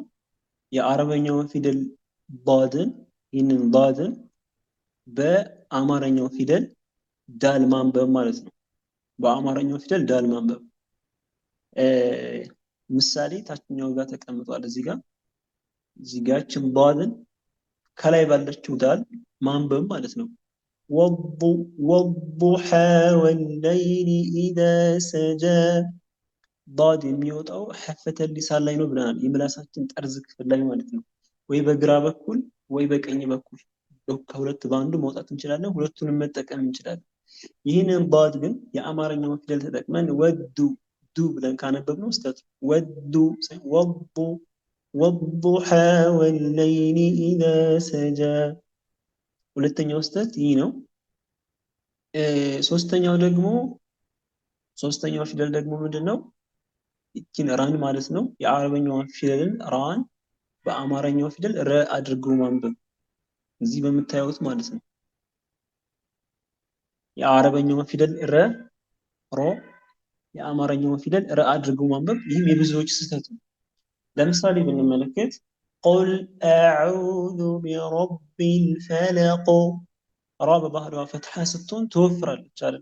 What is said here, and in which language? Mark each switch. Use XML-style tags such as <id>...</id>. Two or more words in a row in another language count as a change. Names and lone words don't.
<am>የአረበኛውን ፊደል ዳድን ይህንን ዳድን በአማርኛው ፊደል ዳል ማንበብ ማለት ነው። በአማርኛው ፊደል ዳል ማንበብ ምሳሌ ታችኛው ጋር ተቀምጧል። እዚህ ጋር ችን ዳልን ከላይ ባለችው ዳል ማንበብ ማለት ነው።</am> <ar>والضحى والليل إذا سجى</ar> <am>ዳድ የሚወጣው ሐፈተ ሊሳን ላይ ነው ብለናል። የምላሳችን ጠርዝ ክፍል ላይ ማለት ነው። ወይ በግራ በኩል ወይ በቀኝ በኩል ከሁለት በአንዱ መውጣት እንችላለን። ሁለቱንም መጠቀም እንችላለን። ይህንን ዳድ ግን የአማርኛውን ፊደል ተጠቅመን ወዱ ዱ ብለን ካነበብነው ስህተት ወዱ ወዱ</am> <ar>والضحى والليل إذا سجى</ar> <am>ሁለተኛው ስህተት ይህ ነው። ሶስተኛው ፊደል ደግሞ ምንድነው? ይችን ራን ማለት ነው። የአረበኛውን ፊደልን ራን በአማርኛው ፊደል ረ አድርጎ ማንበብ እዚህ በምታዩት ማለት ነው። የአረበኛውን ፊደል ረ ሮ የአማርኛውን ፊደል ረ አድርጎ ማንበብ ይህም የብዙዎች ስህተት ነው። ለምሳሌ ብንመለከት</am> <ar>قل أعوذ برب الفلق</ar> <am>ራ በባህሪዋ ፈትሐ ስትሆን ትወፍራለች አይደል?</am>